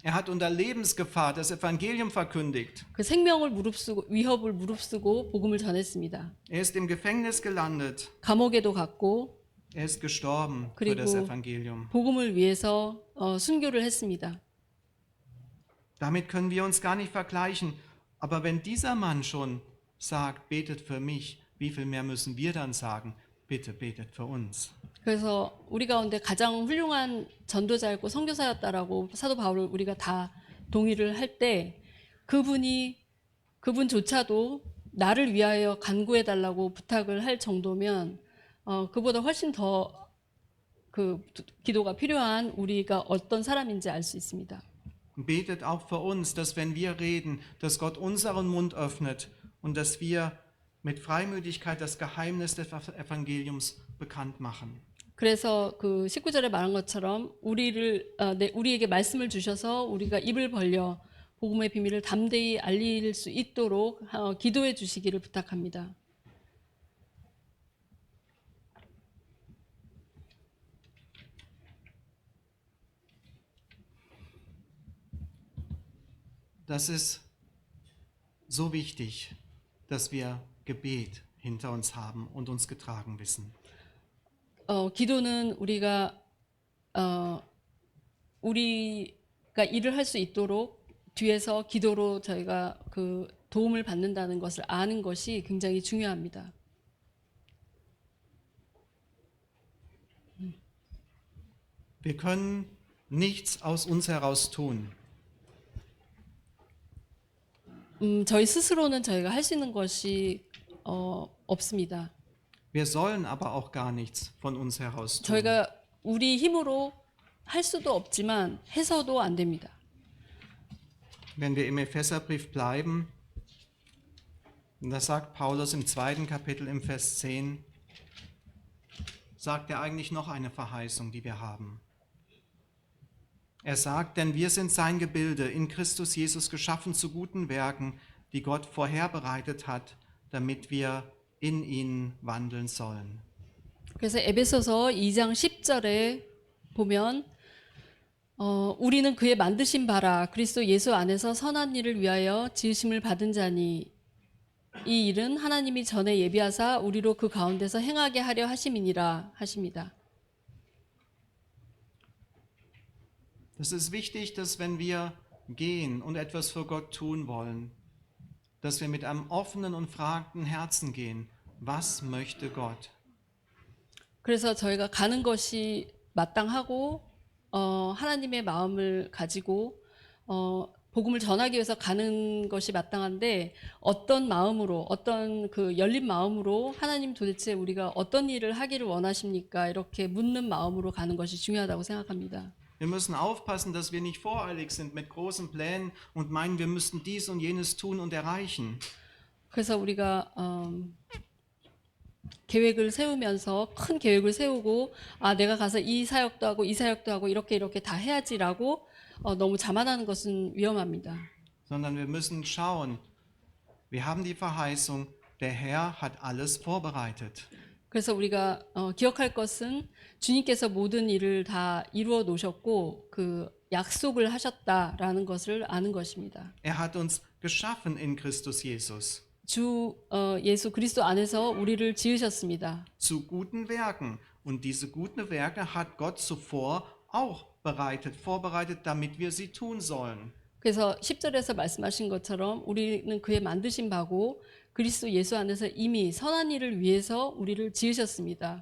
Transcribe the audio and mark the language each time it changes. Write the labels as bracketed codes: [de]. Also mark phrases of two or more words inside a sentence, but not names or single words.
[de] Er hat unter Lebensgefahr das Evangelium verkündigt. [ko] 그 생명을 무릅쓰고 위협을 무릅쓰고 복음을 전했습니다. [de] Er ist im Gefängnis gelandet. [ko] 감옥에도 갔고 [de] Er ist gestorben für das [ko] 그리고 [de] Evangelium. [ko] 복음을 위해서 순교를 했습니다. [de] Damit können wir uns gar nicht vergleichen. Aber wenn dieser Mann schon sagt, betet für mich, wie viel mehr müssen wir dann sagen, bitte betet für uns. [ko] 그래서 우리 가운데 가장 훌륭한 전도자였고 선교사였다라고 사도 바울을 우리가 다 동의를 할 때 그분조차도 나를 위하여 간구해 달라고 부탁을 할 정도면 그보다 훨씬 더 그 기도가 필요한 우리가 어떤 사람인지 알 수 있습니다. [de] Betet auch für uns, dass wenn wir reden, dass Gott unseren Mund öffnet und dass wir mit Freimütigkeit das Geheimnis des Evangeliums bekannt machen. [ko] 그래서 그 19절에 말한 것처럼 우리에게 말씀을 주셔서 우리가 입을 벌려 복음의 비밀을 담대히 알릴 수 있도록 기도해 주시기를 부탁합니다. [de] Das ist so wichtig, dass wir Gebet hinter uns haben und uns getragen wissen. [ko] 기도는 우리가 일을 할 수 있도록 뒤에서 기도로 저희가 그 도움을 받는다는 것을 아는 것이 굉장히 중요합니다. [de] Wir können nichts aus uns heraus tun. [ko] 저희 스스로는 저희가 할 수 있는 것이 없습니다. [de] Wir sollen aber auch gar nichts von uns heraus tun. [ko] 저희가 우리 힘으로 할 수도 없지만 해서도 안 됩니다. [de] Wenn wir im Epheserbrief bleiben, und das sagt Paulus im 2. Kapitel im Vers 10, sagt er eigentlich noch eine Verheißung, die wir haben. Er sagt, denn wir sind sein Gebilde, in Christus Jesus geschaffen zu guten Werken, die Gott vorherbereitet hat, damit wir in ihnen wandeln sollen. [ko] 그래서 에베소서 2장 10절에 보면 우리는 그의 만드신 바라 그리스도 예수 안에서 선한 일을 위하여 지으심을 받은 자니 이 일은 하나님이 전에 예비하사 우리로 그 가운데서 행하게 하려 하심이니라 하십니다. [de] Es ist wichtig, dass wenn wir gehen und etwas für Gott tun wollen, dass wir mit einem offenen und fragenden Herzen gehen. Was möchte Gott? [ko] 그래서 저희가 가는 것이 마땅하고 하나님의 마음을 가지고 복음을 전하기 위해서 가는 것이 마땅한데 어떤 마음으로 어떤 그 열린 마음으로 하나님 도대체 우리가 어떤 일을 하기를 원하십니까? 이렇게 묻는 마음으로 가는 것이 중요하다고 생각합니다. [de] Wir müssen aufpassen, dass wir nicht voreilig sind mit großen Plänen und meinen, wir müssten dies und jenes tun und erreichen. [ko] 그래서 우리가 계획을 세우면서 큰 계획을 세우고 내가 가서 이 사역도 하고 이 사역도 하고 이렇게 다 해야지라고 너무 자만하는 것은 위험합니다. [de] sondern wir müssen schauen, wir haben die Verheißung, der Herr hat alles vorbereitet. [ko] 그래서 우리가 기억할 것은 주님께서 모든 일을 다 이루어 놓으셨고 그 약속을 하셨다라는 것을 아는 것입니다. [de] Er hat uns geschaffen in Christus Jesus [ko] 주 예수 그리스도 안에서 우리를 지으셨습니다. [de] zu guten Werken. Und diese guten Werke hat Gott zuvor auch vorbereitet, damit wir sie tun sollen. [ko] 그래서 10절에서 말씀하신 것처럼 우리는 그의 만드신 바고 그리스도 예수 안에서 이미 선한 일을 위해서 우리를 지으셨습니다.